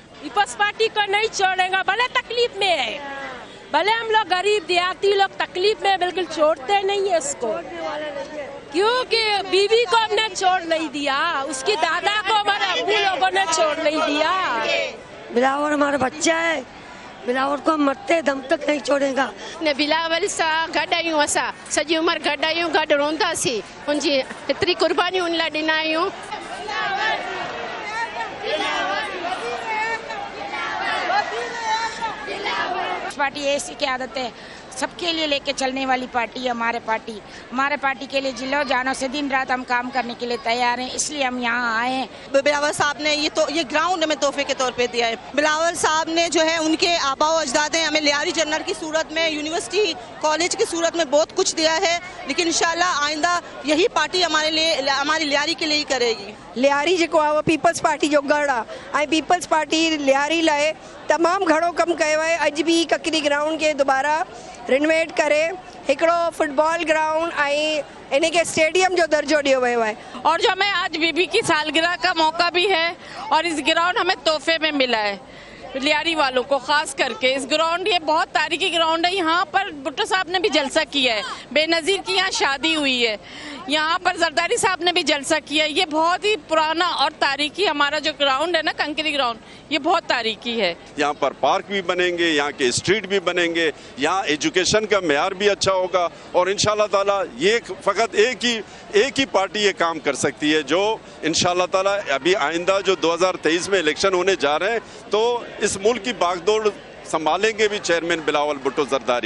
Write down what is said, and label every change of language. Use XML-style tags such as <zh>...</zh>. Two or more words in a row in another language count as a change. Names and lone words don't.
<ur>پیپلز پارٹی کو نہیں چھوڑے گا، بھلے تکلیف میں ہے، بھلے ہم لوگ غریب دیہاتی لوگ تکلیف میں، بالکل چھوڑتے نہیں ہے اس کو، کیونکہ بیوی کو ہم نے چھوڑ نہیں دیا، اس کی دادا کو ہمارے ابو لوگوں نے چھوڑ نہیں دیا. بلاول ہمارا بچہ ہے، بلاول کو مرتے دم تک نہیں چھوڑے گا.</ur> <sd>ने बिलावल सां गॾु आहियूं, असां सॼी उमिरि गॾु आहियूं, गॾु रहंदासीं, उनजी एतिरी कुर्बानी उन लाइ ॾिना आहियूं।</sd> <ur>پارٹی ایسی کی عادت ہے، سب کے لیے لے کے چلنے والی پارٹی ہے ہمارے پارٹی کے لیے جلو جانو سے دن رات ہم کام کرنے کے لیے تیار ہیں، اس لیے ہم یہاں آئے ہیں. بلاول صاحب نے یہ گراؤنڈ ہمیں تحفے کے طور پہ دیا ہے۔ بلاول صاحب نے جو ہے ان کے آبا و اجداد نے ہمیں لیاری جنرل کی صورت میں، یونیورسٹی کالج کی صورت میں بہت کچھ دیا ہے، لیکن انشاءاللہ آئندہ یہی پارٹی ہمارے لیے، ہماری لیاری کے لیے ہی کرے گی.</ur> <sd>लियारी जो आहे पीपल्स पार्टी जो गढ़ आहे, पीपल्स पार्टी लियारी लाइ तमामु घणो कमु कयो आहे। अॼु भी ककरी ग्राउंड के दोबारा रिनोवेट करे हिकिड़ो फुटबॉल ग्राउंड इन्हें के स्टेडियम जो दर्जो दियो वियो है।</sd> <ur>اور جو ہمیں آج بی بی کی سالگرہ کا موقع بھی ہے اور اس گراؤنڈ ہمیں تحفے میں ملا ہے لیاری والوں کو، خاص کر کے اس گراؤنڈ، یہ بہت تاریخی گراؤنڈ ہے. یہاں پر بھٹو صاحب نے بھی جلسہ کیا ہے، بے نظیر کی یہاں شادی ہوئی ہے، یہاں پر زرداری صاحب نے بھی جلسہ کیا ہے. یہ بہت ہی پرانا اور تاریخی ہمارا جو گراؤنڈ ہے نا، کنکری گراؤنڈ، یہ بہت تاریخی ہے. یہاں پر پارک بھی بنیں گے، یہاں کے اسٹریٹ بھی بنیں گے، یہاں ایجوکیشن کا معیار بھی اچھا ہوگا. اور</ur> <ar>إن شاء الله تعالى</ar> <ur>یہ فقط ایک ہی پارٹی یہ کام کر سکتی ہے، جو</ur> <ar>إن شاء الله تعالى</ar> <ur>ابھی آئندہ جو 2023 میں الیکشن ہونے جا رہے ہیں، تو اس ملک کی باگ ڈور سنبھالیں گے بھی چیئرمین بلاول بھٹو زرداری.</ur>